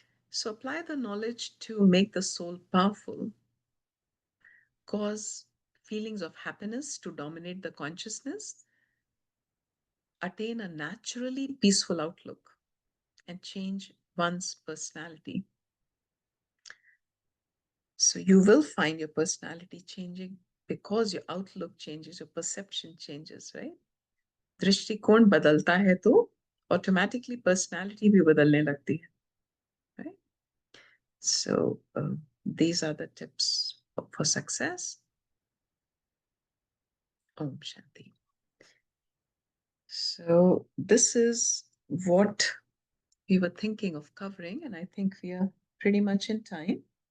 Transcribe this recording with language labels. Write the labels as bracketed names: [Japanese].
[English] So apply the knowledge to make the soul powerful, cause feelings of happiness to dominate the consciousness, attain a naturally peaceful outlook, and change one's personality. So you will find your personality changing because your outlook changes, your perception changes, right? [Hindi] दृष्टिकोण बदलता है तो automatically personality भी बदलने लगती है, right? [English] So these are the tips for success. Om Shanti. So this is what we were thinking of covering, and I think we are pretty much in time.